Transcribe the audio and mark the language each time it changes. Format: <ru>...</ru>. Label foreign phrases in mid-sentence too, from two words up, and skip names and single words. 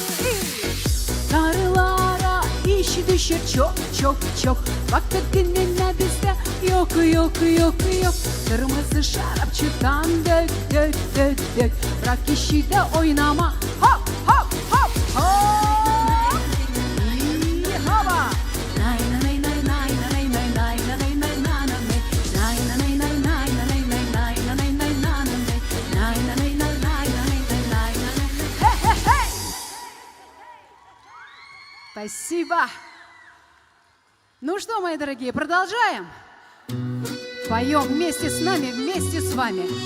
<gag>Karılara işi düşür çok. Vakit dinlenme bizde yok. Kırmızı şarapçıktan dök. Bırak işi de oynama. Hop. İyi hava.</gag> <ru>Спасибо. Ну что, мои дорогие, продолжаем? Поем вместе с нами, вместе с вами.</ru>